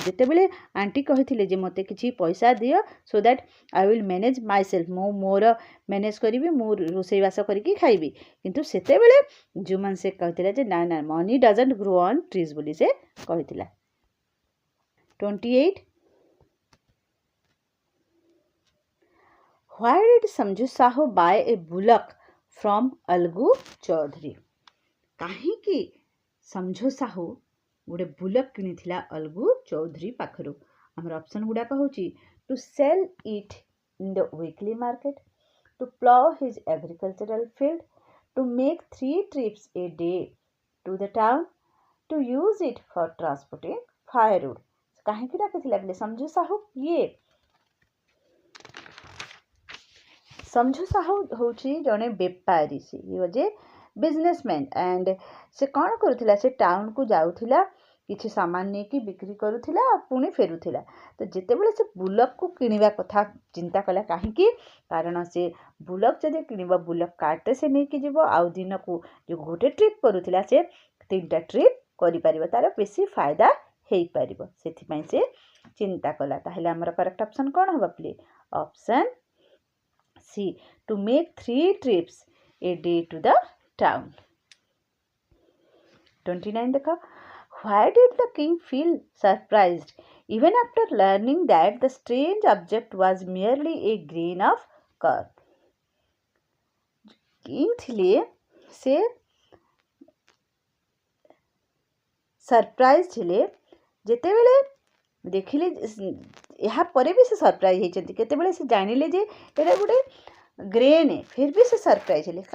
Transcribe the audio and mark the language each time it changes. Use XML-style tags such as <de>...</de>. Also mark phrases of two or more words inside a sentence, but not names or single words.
<or>ଯେତେବେଳେ ଆଣ୍ଟି କହିଥିଲେ ଯେ ମୋତେ କିଛି ପଇସା ଦିଅ</or> <en>so that I will manage myself,</en> <or>ମୁଁ ମୋର ମ୍ୟାନେଜ୍ କରିବି, ମୁଁ ରୋଷେଇବାସ କରିକି ଖାଇବି। କିନ୍ତୁ ସେତେବେଳେ ଜୁମନ ଶେଖ କହିଥିଲା ଯେ ନା ନା,</or> <en>money doesn't grow on trees</en> <or>ବୋଲି ସେ କହିଥିଲା।</or> <en>28, why did Samju Sahu buy a bullock from Algu Chaudhary?</en> <or>କାହିଁକି ସମଝୁ ସାହୁ ଗୋଟେ ବୁଲକ୍ କିଣିଥିଲା ଅଲଗୁ ଚୌଧୁରୀ ପାଖରୁ? ଆମର ଅପସନ୍ ଗୁଡ଼ାକ ହେଉଛି</or> <en>to sell it in the weekly market, to plough his agricultural field, to make 3 trips a day to the town, to use it for transporting firewood।</en> <or>କାହିଁକି ଡାକିଥିଲା ପିଲେ ସମଝୁ ସାହୁ? କିଏ? ସମଝୁ ସାହୁ ହେଉଛି ଜଣେ ବେପାରୀ। ସେ ଯେ ବିଜନେସମ୍ୟାନ୍। ଆଣ୍ଡ ସେ କ'ଣ କରୁଥିଲା? ସେ ଟାଉନକୁ ଯାଉଥିଲା, କିଛି ସାମାନ ନେଇକି ବିକ୍ରି କରୁଥିଲା, ପୁଣି ଫେରୁଥିଲା। ତ ଯେତେବେଳେ ସେ ବୁଲକକୁ କିଣିବା କଥା ଚିନ୍ତା କଲା, କାହିଁକି? କାରଣ ସେ ବୁଲକ ଯଦି କିଣିବ, ବୁଲକ କାର୍ଟରେ ସେ ନେଇକି ଯିବ, ଆଉ ଦିନକୁ ଯେଉଁ ଗୋଟେ ଟ୍ରିପ୍ କରୁଥିଲା ସେ 3ଟା ଟ୍ରିପ୍ କରିପାରିବ, ତାର ବେଶୀ ଫାଇଦା ହେଇପାରିବ। ସେଥିପାଇଁ ସେ ଚିନ୍ତା କଲା। ତାହେଲେ ଆମର</or> <en>correct option</en> <or>କ'ଣ ହେବ ପ୍ଲିଜ୍? ଅପସନ୍ ସି, ଟୁ ମେକ୍ 3 trips a day to the town।</or> <en>29 ଦେଖ, why did the king feel surprised even after learning that the strange object was merely a grain of corn?</en> <or>କିଂ ଥିଲେ ସେ ସରପ୍ରାଇଜ୍ ଥିଲେ ଯେତେବେଳେ ଦେଖିଲେ। ଏହା ପରେ ବି ସେ ସରପ୍ରାଇଜ୍ ହେଇଛନ୍ତି। କେତେବେଳେ ସେ ଜାଣିଲେ ଯେ ଏଇଟା ଗୋଟେ ଗ୍ରେନ୍,</or> <hi>फिर भी</hi> <or>ସେ ସରପ୍ରାଇଜ୍ ହେଲେ।</or>